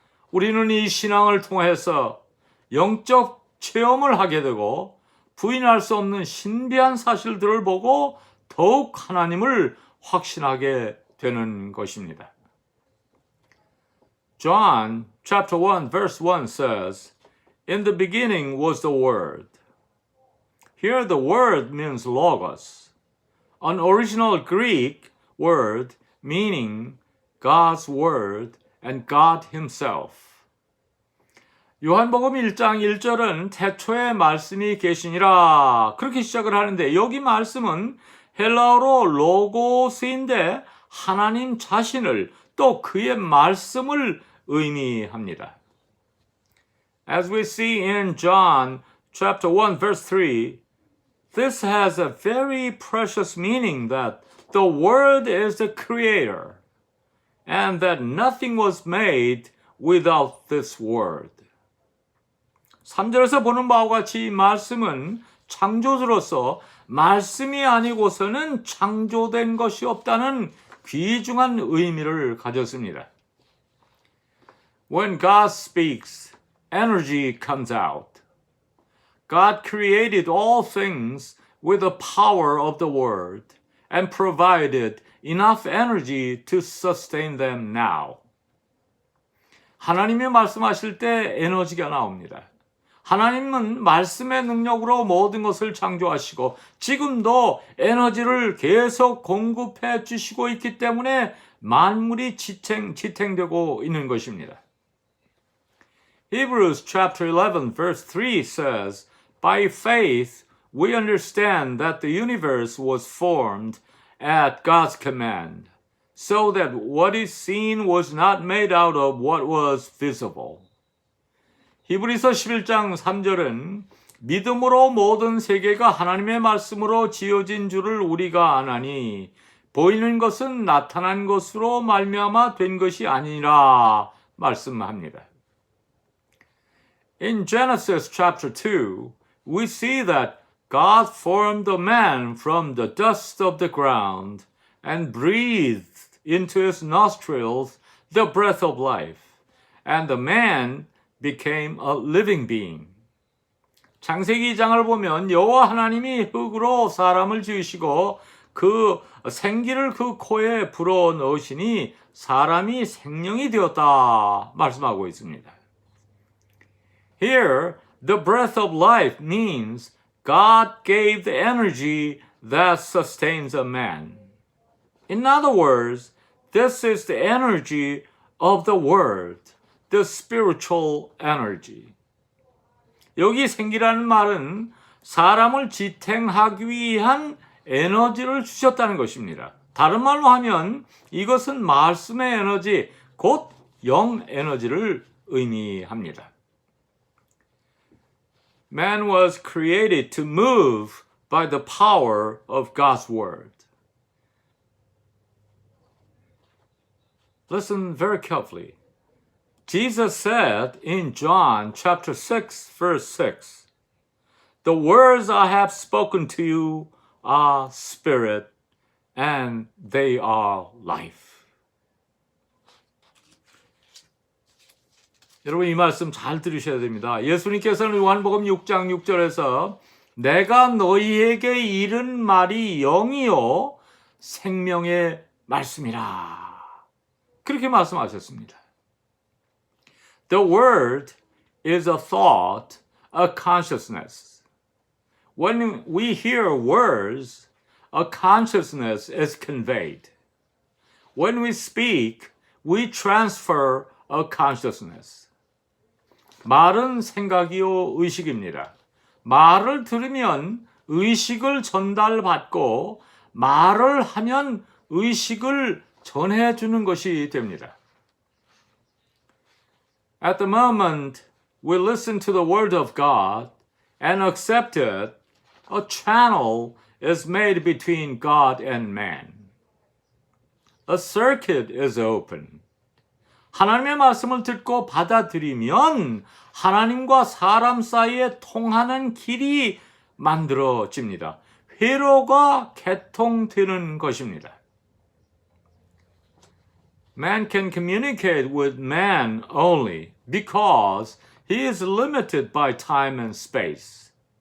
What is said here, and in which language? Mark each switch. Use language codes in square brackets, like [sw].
[ko] 우리는 이 신앙을 통해서 영적 체험을 하게 되고 부인할 수 없는 신비한 사실들을 보고 더욱 하나님을 확신하게 되는 것입니다. [en] John chapter 1 verse 1 says, In the beginning was the Word. Here the word means logos, an original Greek word meaning God's word and God himself. [ko] 요한복음 1장 1절은 태초에 말씀이 계시니라 그렇게 시작을 하는데 여기 말씀은 헬라어로 로고스인데 하나님 자신을 또 그의 말씀을 의미합니다. [en] As we see in John chapter 1 verse 3, this has a very precious meaning that the Word is the creator and that nothing was made without this Word. [ko] 3절에서 보는 바와 같이 이 말씀은 창조주로서 말씀이 아니고서는 창조된 것이 없다는 귀중한 의미를 가졌습니다. [en] When God speaks, energy comes out. God created all things with the power of the word and provided enough energy to sustain them now. [ko] 하나님이 말씀하실 때 에너지가 나옵니다. 하나님은 말씀의 능력으로 모든 것을 창조하시고 지금도 에너지를 계속 공급해 주시고 있기 때문에 만물이 지탱되고 있는 것입니다. [en] Hebrews chapter 11 verse 3 says, By faith we understand that the universe was formed at God's command, so that what is seen was not made out of what was visible. [ko] 히브리서 11장 3절은 믿음으로 모든 세계가 하나님의 말씀으로 지어진 줄을 우리가 아나니 보이는 것은 나타난 것으로 말미암아 된 것이 아니라 말씀합니다. [en] In Genesis chapter 2, we see that God formed a man from the dust of the ground and breathed into his nostrils the breath of life, and the man became a living being. [ko] 창세기 2장을 보면 여호와 하나님이 흙으로 사람을 지으시고 그 생기를 그 코에 불어 넣으시니 사람이 생명이 되었다 말씀하고 있습니다. [en] Here, the breath of life means God gave the energy that sustains a man. In other words, this is the energy of the word, the spiritual energy. [ko] 여기 생기라는 말은 사람을 지탱하기 위한 에너지를 주셨다는 것입니다. 다른 말로 하면 이것은 말씀의 에너지, 곧 영 에너지를 의미합니다. [en] Man was created to move by the power of God's word. Listen very carefully. Jesus said in John chapter 6, verse 6, The words I have spoken to you are spirit, and they are life. [ko] 여러분 이 말씀 잘 들으셔야 됩니다. 예수님께서는 요한복음 6장 6절에서 내가 너희에게 이른 말이 영이요 생명의 말씀이라. 그렇게 말씀하셨습니다. [en] The word is a thought, a consciousness. When we hear words, a consciousness is conveyed. When we speak, we transfer a consciousness. [ko] 말은 생각이요 의식입니다. 말을 들으면 의식을 전달받고 말을 하면 의식을 전해주는 것이 됩니다. [en] At the moment we listen to the word of God and accept it, a channel is made between God and man. A circuit is open. [ko] 하나님의 말씀을 듣고 받아들이면 하나님과 사람 사이에 통하는 길이 만들어집니다. 회로가 개통되는 것입니다. [en] Man can communicate with man only because he is limited by time and space.